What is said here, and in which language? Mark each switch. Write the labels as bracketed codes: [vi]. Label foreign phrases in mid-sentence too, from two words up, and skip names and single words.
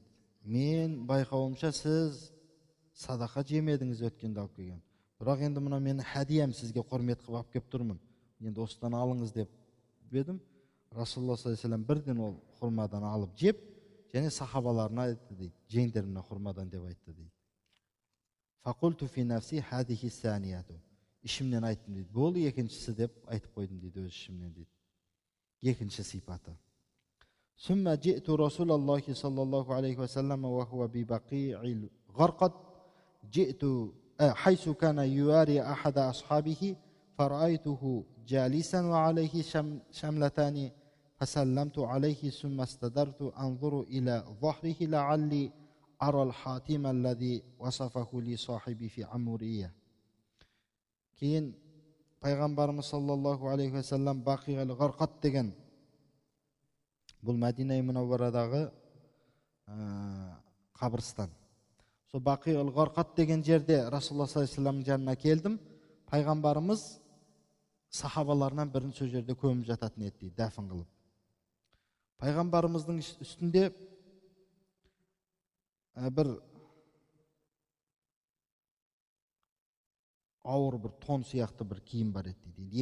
[kk] Мен байқауымша сіз садақа жемедіңіз өткенде алып келген. Бірақ енді мына менің хадиям сізге құрмет қылып алып келіп тұрмын. Енді осыдан алыңыз деп едім. [ar] رسول الله صلى الله عليه وسلم [kk] бірден ол құрмадан алып жеп, және сахабаларына айтты дейді. Жеңдер мына құрмадан деп айтты дейді. [ar] فقلت في نفسي هذه الثانية. [kk] Ішімнен айттым дейді. Бұл екіншісі деп айтып қойдым дейді, өз ішімнен дейді. Екінші сипаты. [ar] ثم جئت رسول الله صلى الله عليه وسلم وهو ببقيع الغرقد جئت حيث كان يواري أحد أصحابه فرأيته جالسا وعليه شملتان فسلمت عليه ثم استدرت أنظر إلى ظهره لعلي أرى الحاتم الذي وصفه لي صاحبي في عمورية. [kk] Кейін пайғамбарымыз [ar] صلى الله عليه وسلم [kk] Бақиғал Ғарқат деген, бұл Мәдина Мунавварадағы қабірстан. Сол Бақиғал Ғарқат деген жерде [ar] رسول الله صلى الله عليه وسلم [kk] жанына келдім. Пайғамбарымыз сахабаларынан бірін сол жерде көміп жататын еді, дәфін қылып. Пайғамбарымыздың үстінде бір ауыр бір тон сияқты бір киім бар еді дейді.